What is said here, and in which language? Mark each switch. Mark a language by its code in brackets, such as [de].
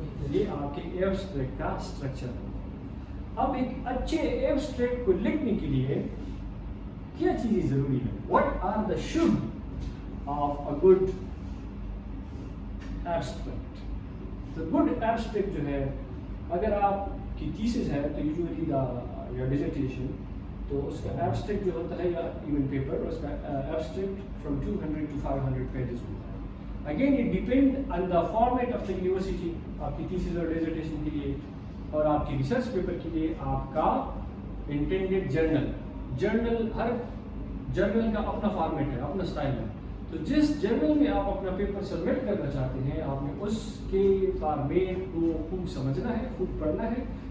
[ur] یہ آپ کے ایبسٹریکٹ کا اسٹرکچر ہے. اب ایک اچھے ایبسٹریکٹ کو لکھنے کے لیے کیا چیزیں ضروری ہیں, [en] What are the should of a good abstract. [ur] تو گڈ ایبسٹریکٹ جو ہے, اگر آپ کی تھیسس ہے تو یوزلی یا ڈیزرٹیشن, تو اس کا ایبسٹریکٹ جو ہوتا ہے یا ایون پیپر, اس کا ایبسٹریکٹ [en] from 200 to 500 [ur] پیجز ہوتا ہے. [en] Again it depend on the format of the university. [ur] آپ کی تھیسس اور ڈیزرٹیشن کے لیے اور آپ کی ریسرچ پیپر کے لیے آپ کا انٹینڈیڈ جرنل, ہر جرنل کا اپنا فارمیٹ ہے, اپنا اسٹائل ہے. تو جس جرنل میں آپ اپنا پیپر سبمٹ کرنا چاہتے ہیں, آپ نے اس کے فارمیٹ کو خوب سمجھنا ہے, خوب پڑھنا ہے.